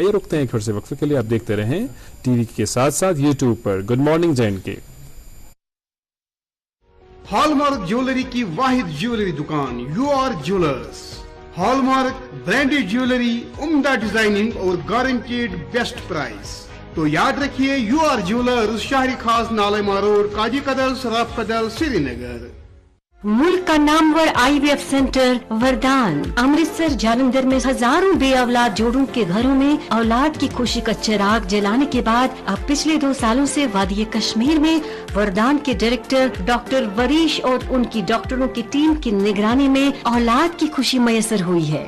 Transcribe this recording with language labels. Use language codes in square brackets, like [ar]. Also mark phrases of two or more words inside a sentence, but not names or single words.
[ur] آئیے رکتے ہیں ایک پھر سے وقفے کے لیے. آپ دیکھتے رہیں ٹی وی کے ساتھ ساتھ یوٹیوب پر گڈ مارننگ JNK. [en] hallmark jewellery [ur] کی واحد جیولری دکان UR جیولرز. [en] hallmark branded jewellery [ur] عمدہ ڈیزائننگ اور [en] guaranteed best price. [ur] تو یاد رکھیے UR جیولرز شہری خاص نالما روڈ کاجی کدل سراف کدل سری نگر. ملک کا نامور IVF سینٹر وردان امرتسر جالندھر میں ہزاروں بے اولاد جوڑوں کے گھروں میں اولاد کی خوشی کا چراغ جلانے کے بعد اب پچھلے 2 سالوں سے وادی کشمیر میں وردان کے ڈائریکٹر ڈاکٹر وریش اور ان کی ڈاکٹروں کی ٹیم کی نگرانی میں اولاد کی خوشی میسر ہوئی ہے.